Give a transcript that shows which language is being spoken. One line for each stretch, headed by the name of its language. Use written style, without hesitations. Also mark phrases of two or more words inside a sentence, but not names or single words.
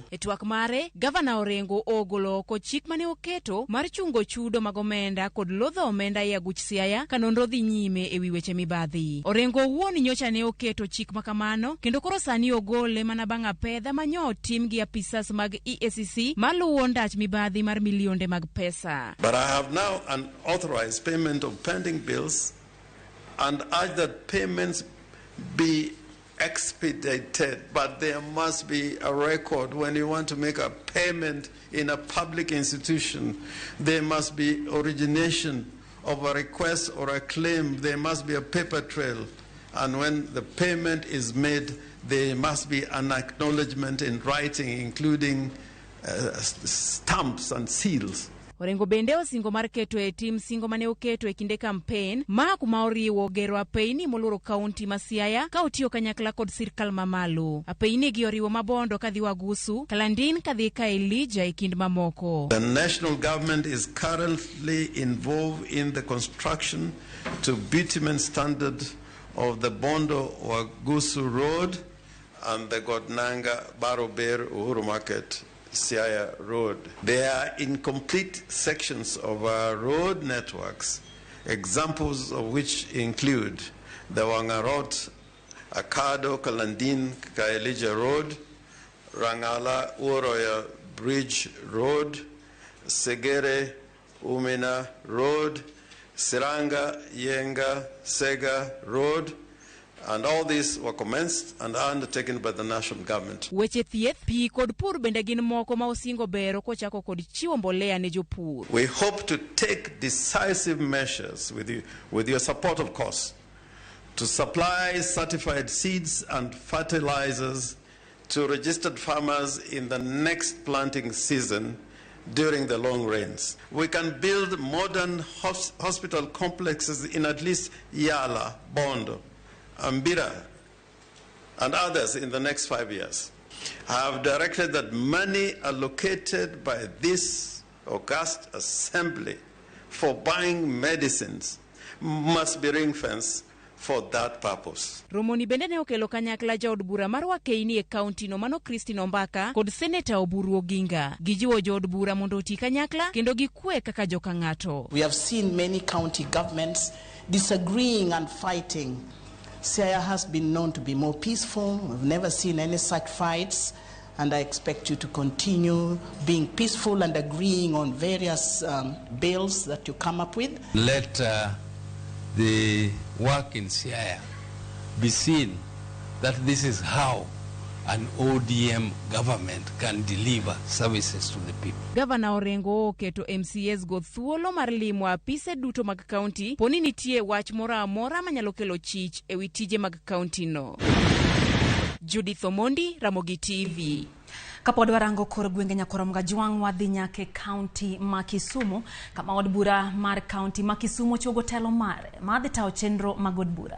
Luo (Kenya and Tanzania): E twak mare, Gavana Orengo ogolo oko chik mane oketo mar chungo chudo mag omenda kod lodho omenda e aguch Siaya ka nonro dhi nyime e wi weche mibadhi. Orengo wuon nyocha ne oketo chik makamano kendo koro sani ogole mana bang' apedha manyo otim gi apisas mag EACC maluwo ndach mibadhi mar milionde mag pesa.
English: But I have now an authorized payment of pending bills and urge that payments be expedited, but there must be a record. When you want to make a payment in a public institution, there must be origination of a request or a claim. There must be a paper trail. And when the payment is made, there must be an acknowledgement in writing, including stamps and seals.
Luo (Kenya and Tanzania): Orengo bende osingo mar keto e tim singo mane oketo e kinde campaign ma kuma oriwo gero apeini moluro kaunti ma Siaya ka otiyo kanyakla kod sirkal mamalo. Apeini gi oriwo Mabondo kadhi Wagusu, Kalandin kadhi ka Elijah e kind mamoko.
English: The national government is currently involved in the construction to bitumen standard of the Bondo Wagusu Road and the Godnanga Barober Uhuru Market Siaya Road. They are incomplete sections of our road networks, examples of which include the Wangarot, Akado, Kalandin, Kaelija Road, Rangala, Uroya Bridge Road, Segere, Umina Road, Siranga, Yenga, Sega Road, and all these were commenced and are undertaken by the national government.
Luo (Kenya and Tanzania): Weche thieth, pi kod pur bende gin moko ma osingo bero kochako kod chiwo mbolea ne jopur.
English: We hope to take decisive measures with your support, of course, to supply certified seeds and fertilizers to registered farmers in the next planting season during the long rains. We can build modern hospital complexes in at least Yala, Bondo, Ambira, and others in the next 5 years. I have directed that money allocated by this august assembly for buying medicines must be ring-fenced for that purpose.
Luo (Kenya and Tanzania): Romoni bende ne okelo kanyakla jaod bura mar Wakeini e kaunti no mano Christine Ombaka kod Senator Oburu Oginga. Gijiwo jood bura mondo oti kanyakla kendo gikwe kaka joka ng'ato.
English: We have seen many county governments disagreeing and fighting. Siaya has been known to be more peaceful. We've never seen any such fights, and I expect you to continue being peaceful and agreeing on various bills that you come up with. Let the work in Siaya be seen that this is how an ODM government can deliver services to the people.
Luo (Kenya and Tanzania): Governor Orengo keto MCAs go thuolo mar limo apise duto mag county poni nitie wach mora amora manyalo kelo chich e wi tije mag county no. Judith Omondi, Ramogi TV. Kapod warango kor gwenge Nyakoramga Jwang wadhi nyake county ma Kisumu kama od bura mar county ma Kisumu chogo telo mare madhi tao chenro mag od bura.